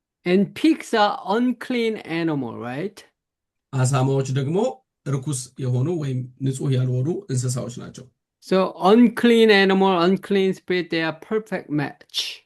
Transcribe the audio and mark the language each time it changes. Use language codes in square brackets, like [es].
[en] And pigs are unclean animal, right? [am] አሳማዎች ደግሞ ርኩስ የሆኑ ወይም ንጹህ ያልሆኑ እንስሳዎች ናቸው። [en] So unclean animal, unclean spirit, they are perfect match.